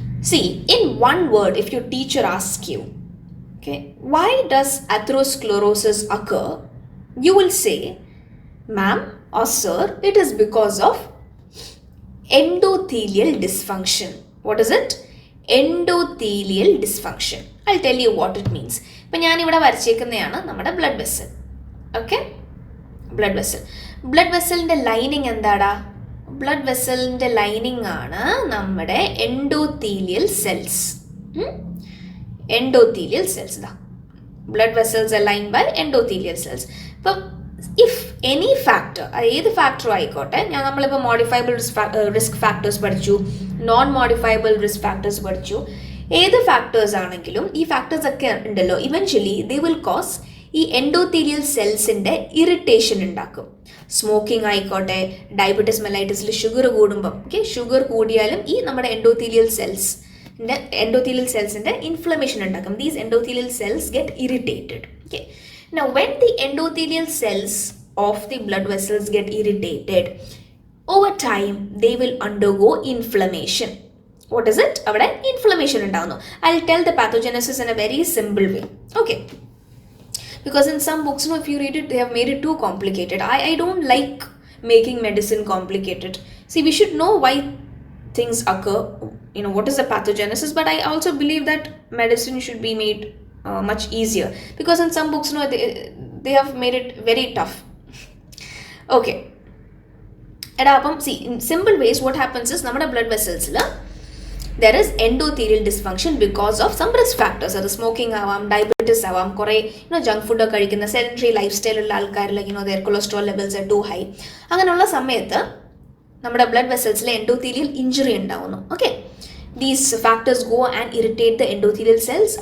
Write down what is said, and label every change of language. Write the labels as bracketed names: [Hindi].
[English] See, in one word, if your teacher asks you, okay, why does atherosclerosis occur? You will say, ma'am or sir, it is because of endothelial dysfunction. What is it? Endothelial dysfunction. I'll tell you what it means. [Malayalam] ഇപ്പം ഞാനിവിടെ വരച്ചേക്കുന്നതാണ് നമ്മുടെ blood vessel. Okay, blood vessel. Blood വെസലിൻ്റെ lining എന്താടാ? Blood വെസലിൻ്റെ lining ആണ് നമ്മുടെ endothelial cells. [English] Endothelial cells ഇതാ, blood vessels are lined by endothelial cells. [Malayalam] ഇപ്പം if any factor, ഏത് ഫാക്ടറും ആയിക്കോട്ടെ, നമ്മളിപ്പോൾ മോഡിഫൈബിൾ റിസ്ക് ഫാക്ടേഴ്സ് പഠിച്ചു, നോൺ മോഡിഫൈബിൾ റിസ്ക് ഫാക്ടേഴ്സ് പഠിച്ചു. ഏത് ഫാക്ടേഴ്സ് ആണെങ്കിലും ഈ ഫാക്ടേഴ്സ് ഒക്കെ ഉണ്ടല്ലോ, [English] eventually they will cause [Malayalam] ഈ എൻഡോത്തീലിയൽ സെൽസിൻ്റെ ഇറിറ്റേഷൻ ഉണ്ടാക്കും. സ്മോക്കിംഗ് ആയിക്കോട്ടെ, ഡയബറ്റിസ് മെലൈറ്റിസിൽ ഷുഗർ കൂടുമ്പം, ഓക്കെ, ഷുഗർ കൂടിയാലും ഈ നമ്മുടെ എൻഡോത്തീലിയൽ സെൽസിൻ്റെ ഇൻഫ്ലമേഷൻ ഉണ്ടാക്കും. [English] These endothelial cells get irritated. Okay, now when the endothelial cells of the blood vessels get irritated, over time they will undergo inflammation. What is it? [Malayalam] avade inflammation undavunu. [English] I'll tell the pathogenesis in a very simple way. Okay, because in some books, if you read it, they have made it too complicated. I don't like making medicine complicated. See, we should know why things occur, what is the pathogenesis, but I also believe that medicine should be made much easier, because in some books they have made it very tough. Okay, see, in simple ways what happens is [Malayalam] നമ്മുടെ [English] blood vessels there is endothelial dysfunction because of some risk factors. [Malayalam] അത് smoking ആവാം, diabetes ആവാം, കുറേ junk food കഴിക്കുന്ന sedentary life സ്റ്റൈലുള്ള ആൾക്കാരിൽ [English] their cholesterol levels are too high. [Malayalam] അങ്ങനെയുള്ള സമയത്ത് നമ്മുടെ blood vesselsൽ endothelial injury ഉണ്ടാവുന്നു. [English] Okay, these factors go and irritate the endothelial cells.